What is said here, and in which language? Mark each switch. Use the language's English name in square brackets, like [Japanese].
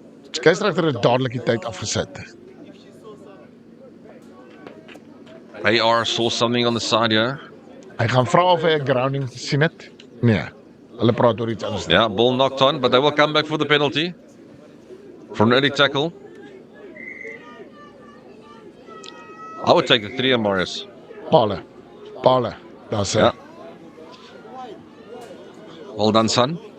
[Afrikaans] skeieregter het dadelik die tyd afgesit. [English] AR saw something on the side here. [Afrikaans] Hy gaan vra of hy 'n grounding sien het. Nee. Hulle praat oor iets anders. [English] Yeah, ball knocked on, but they will come back for the penalty. For an early tackle. I would take the 3 Marius. [Afrikaans] Pale. Daar's Ja. [English] Well done, son.